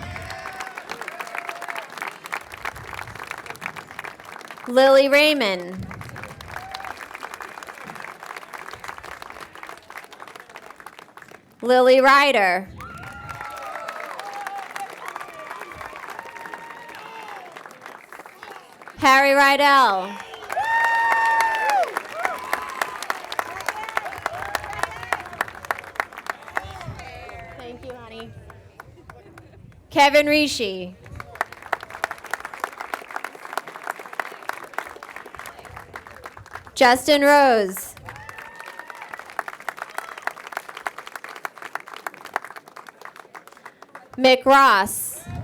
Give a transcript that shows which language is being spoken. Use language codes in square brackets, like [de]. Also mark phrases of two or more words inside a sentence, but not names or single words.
[en] Lily Raymond. Lily Ryder. Harry Rydell. Thank you, honey. Kevin Rishi. Justin Rose. Mick Ross.